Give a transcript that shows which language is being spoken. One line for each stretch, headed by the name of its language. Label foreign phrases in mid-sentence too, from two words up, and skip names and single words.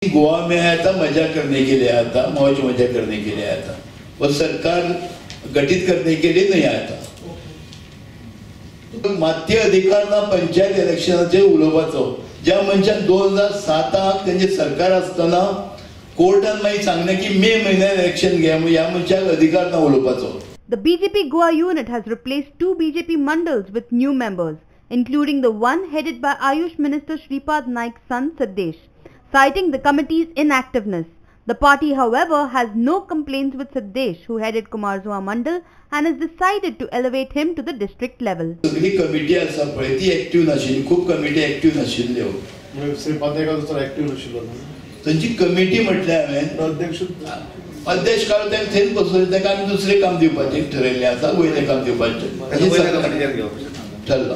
Hindi: गोवा में आया था, मजा करने के लिए आया था, मौज मजा करने के लिए आया था। वो सरकार गठित करने के लिए नहीं आया था।
Konkani: मात्य अधिकारना पंचायत इलेक्शनाचे उलोवपाचो, ज्या मनशान 2007 त्यांचे सरकार असताना कोर्टान मागीर सांगलें की मे म्हयन्यात इलेक्शन घे, ह्या मनशाक अधिकार ना उलोवपाचो।
English: The BJP Goa unit has replaced 2 BJP mandals with new members, including the one headed by Ayush Minister Shripad Naik's son Siddesh, citing the committee's inactiveness. The party, however, has no complaints with Siddesh, who headed Kumarzuha Mandal, and has decided to elevate him to the district level.
Konkani: सगळी कमिटी आसा पळय ती एक्टिव्ह नाशिल्ली, खूप कमिटी एक्टिव्ह नाशिल्ल्यो। श्रीपाद नायक दुसरो एक्टिव्ह नाशिल्लो ना, तांची कमिटी म्हटल्यार अध्यक्ष काल तें थंय बसोवन ताका आमी दुसरें काम दिवपाचें ठरयल्लें आसा, वयलें काम दिवपाचें ठरलां।